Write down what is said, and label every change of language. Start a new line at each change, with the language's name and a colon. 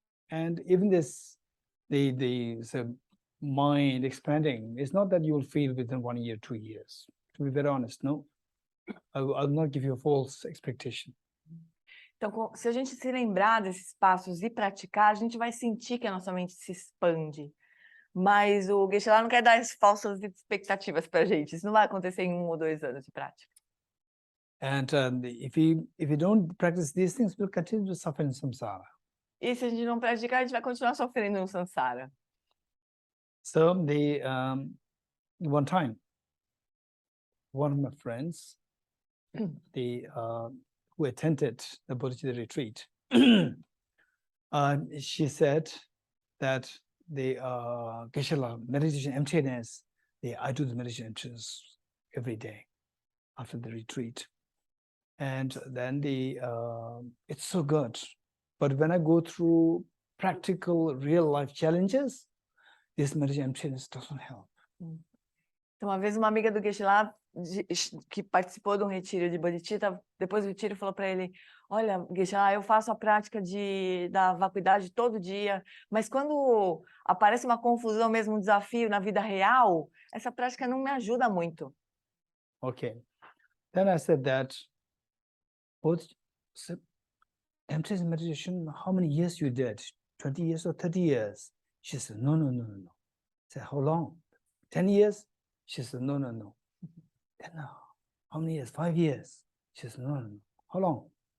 English: And even this, the mind expanding, it's not that you will feel within 1 year, 2 years. To be very honest, no. I'll not give you a false expectation.
Portuguese: Então, se a gente se lembrar desses passos e praticar, a gente vai sentir que a nossa mente se expande. Mas o Geshe não quer dar falsas expectativas para a gente. Isso não vai acontecer em 1 ou 2 anos de prática.
English: And if you don't practice these things, we'll continue to suffer in samsara.
Portuguese: E se a gente não praticar, a gente vai continuar sofrendo no samsara.
English: So one time, one of my friends, who attended the Bodhicitta retreat, she said that the Geshe meditation emptiness, I do the meditation emptiness every day after the retreat. And then it's so good. But when I go through practical real life challenges, this meditation emptiness doesn't help.
Portuguese: Então, uma vez uma amiga do Geshe que participou de um retiro de Bodhicitta, depois do retiro falou para ele: olha, Geshe, eu faço a prática da vacuidade todo dia, mas quando aparece uma confusão mesmo, um desafio na vida real, essa prática não me ajuda muito.
English: Okay. Then I said that, emptiness meditation, how many years you did? 20 years or 30 years? She said, no. I said, how long? 10 years? She said, no. Then how many years? 5 years? She said, no. How long?